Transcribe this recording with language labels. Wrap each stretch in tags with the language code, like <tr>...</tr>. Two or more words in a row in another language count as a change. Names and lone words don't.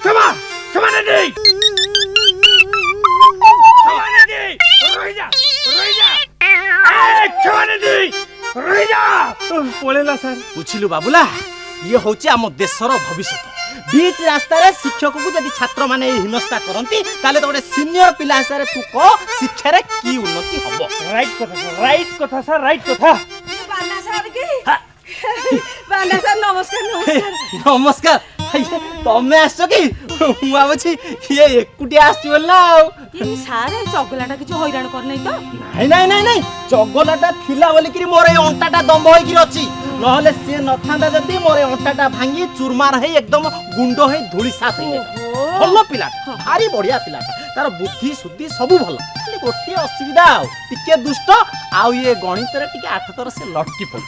<or>ପଳେଇଲା ସାର୍। ବୁଝିଲୁ ବାବୁଲା, ଇଏ ହଉଛି ଆମ ଦେଶର ଭବିଷ୍ୟତ। ବିଚ୍ ରାସ୍ତାରେ ଶିକ୍ଷକକୁ ଯଦି ଛାତ୍ରମାନେ ଏହି ହିନସ୍ତା କରନ୍ତି, ତାହେଲେ ତ ଗୋଟେ ସିନିୟର ପିଲା ହିସାବରେ ତୁ କହ ଶିକ୍ଷାରେ କି ଉନ୍ନତି ହବ? ରାଇଟ୍ କଥା ସାର୍, ରାଇଟ୍ କଥା।</or> <bn>বান্না স্যার কি? বান্না স্যার নমস্কার নমস্কার।</bn> <or>ନମସ୍କାର। ତମେ ଆସିଛ କି? ମୁଁ ଭାବୁଛି ଇଏ ଏକୁଟିଆ ଆସିଛି ବୋଲି ନା। ଆଉ</or> <bn>এই স্যার চগলাটা কিছু হইরাণ করে নাই তো?</bn> <or>ନାଇଁ ଚଗଲାଟା ଥିଲା ବୋଲିକିରି ମୋର ଏଇ ଅଣ୍ଟାଟା ଦମ୍ଭ ହେଇକିରି ଅଛି। ନହେଲେ ସିଏ ନଥାନ୍ତା ଯଦି ମୋର ଏଇ ଅଣ୍ଟାଟା ଭାଙ୍ଗି ଚୁରମାର ହେଇ ଏକଦମ ଗୁଣ୍ଡ ହେଇ ଧୂଳି ସାତ ହେଇଯାଇଥାନ୍ତା। ଭଲ ପିଲାଟା, ଭାରି ବଢିଆ ପିଲାଟା, ତାର ବୁଦ୍ଧି ସୁଦ୍ଧି ସବୁ ଭଲ। ଖାଲି ଗୋଟିଏ ଅସୁବିଧା, ଆଉ ଟିକେ ଦୁଷ୍ଟ, ଆଉ ଇଏ ଗଣିତରେ ଟିକେ 8 ଥର ସେ ଲଟକି ପଡୁଛି।</or>